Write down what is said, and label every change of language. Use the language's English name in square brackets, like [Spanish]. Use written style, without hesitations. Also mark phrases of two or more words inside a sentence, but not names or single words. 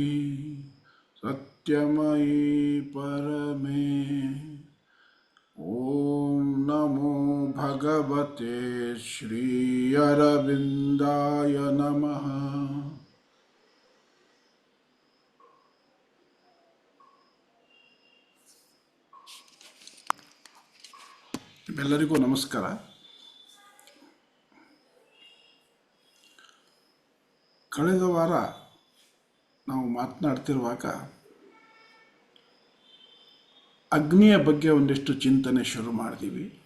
[Sanskrit] सत्यमयी परमे ओम नमो भगवते श्री अरविंदाय नमः। [Kannada] ಎಲ್ಲರಿಗೂ ನಮಸ್ಕಾರ. ಕಳೆದ ವಾರ ನಾವು ಮಾತನಾಡ್ತಿರುವಾಗ ಅಗ್ನಿಯ ಬಗ್ಗೆ ಒಂದಿಷ್ಟು ಚಿಂತನೆ ಶುರು ಮಾಡಿದ್ದೀವಿ.